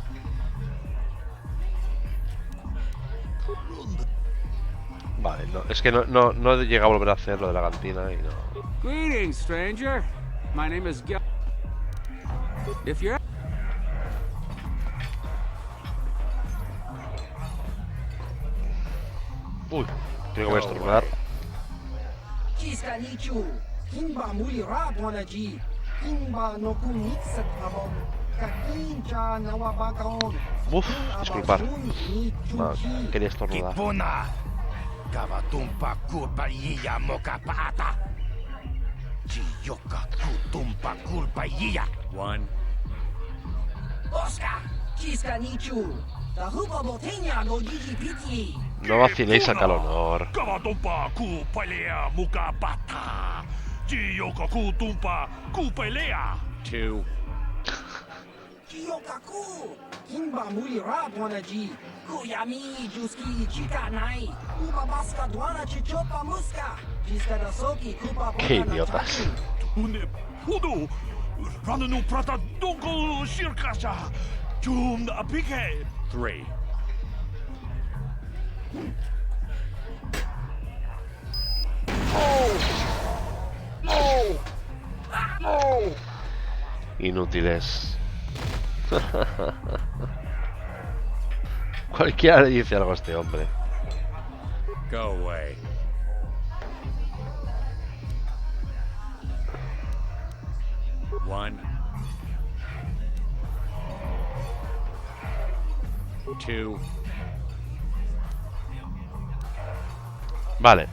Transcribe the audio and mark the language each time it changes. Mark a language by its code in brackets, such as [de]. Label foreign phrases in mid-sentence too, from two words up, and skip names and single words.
[es] Vale, no, es que no llega a volver a hacer lo de la cantina y no. [en] Greetings, stranger. My name is Gil. If you're [es] Uy, tengo que estornudar. Uf, disculpar. Ah, quería estornudar. Kavatumpa kulpajia mokapata. Chiyoka kutumpa kulpajia. [en] One. Oscar, chiska nichu. Tahupa botella no gigi piti. [es] No vaciléis a Calonor. Kavatumpa kupalea mukapata. Chiyoka kutumpa kupelea. [en] 2. Chiyokaku. Kimba muli rapwanaji. Kuyami juski chika nai. Kupa baska duana chichopa muska. Chiska da soki kupa. [es] Qué idiotas. Une pudu. Rananu prata donko shirkasha. Chum apike. [en] 3. [es] Inútiles. Cualquiera le dice algo a este hombre. [en] Go away. One. 2. [es] Vale.